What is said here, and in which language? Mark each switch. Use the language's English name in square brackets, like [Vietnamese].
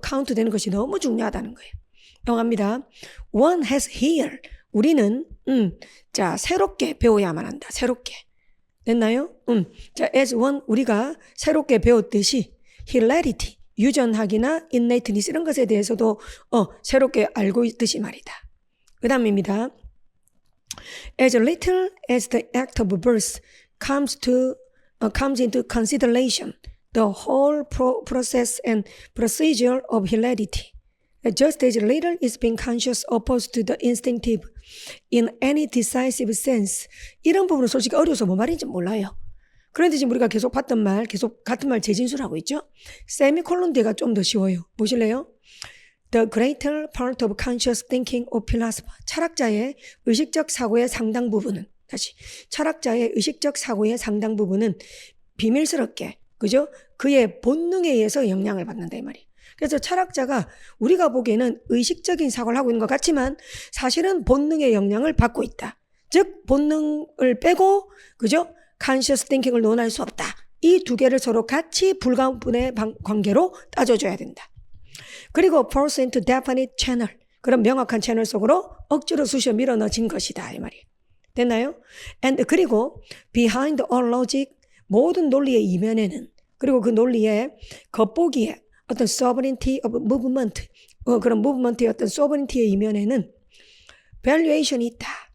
[Korean] 카운트 되는 것이 너무 중요하다는 거예요. 영합니다. [English] One has here [Korean] 우리는 자 새롭게 배워야만 한다. 새롭게 됐나요? 자 [English] as one [Korean] 우리가 새롭게 배웠듯이 hilarity 유전학이나 innateness 이런 것에 대해서도 새롭게 알고 있듯이 말이다. 그 다음입니다. [English] As little as the act of birth comes into consideration. the whole process and procedure of heredity. Just as little is being conscious opposed to the instinctive in any decisive sense. [Korean] 이런 부분은 솔직히 어려워서 뭐 말인지 몰라요. 그런데 지금 우리가 계속 봤던 말, 계속 같은 말 재진술하고 있죠. 세미콜론 뒤가 좀 더 쉬워요. 보실래요? [English] The greater part of conscious thinking of philosopher. [Korean] 철학자의 의식적 사고의 상당 부분은, 다시, 철학자의 의식적 사고의 상당 부분은 비밀스럽게, 그죠? 그의 본능에 의해서 영향을 받는다 이 말이에요. 그래서 철학자가 우리가 보기에는 의식적인 사고를 하고 있는 것 같지만 사실은 본능의 영향을 받고 있다. 즉 본능을 빼고, 그죠? conscious thinking을 논할 수 없다. 이 두 개를 서로 같이 불가분의 관계로 따져줘야 된다. 그리고 [English] force into definite channel. [Korean] 그런 명확한 채널 속으로 억지로 쑤셔 밀어 넣어진 것이다 이 말이에요. 됐나요? [English] And [Korean] 그리고 [English] behind all logic, [Korean] 모든 논리의 이면에는, 그리고 그 논리의 겉보기에 어떤 [English] sovereignty of movement, [Korean] 그런 movement의 어떤 sovereignty의 이면에는 valuation이 있다.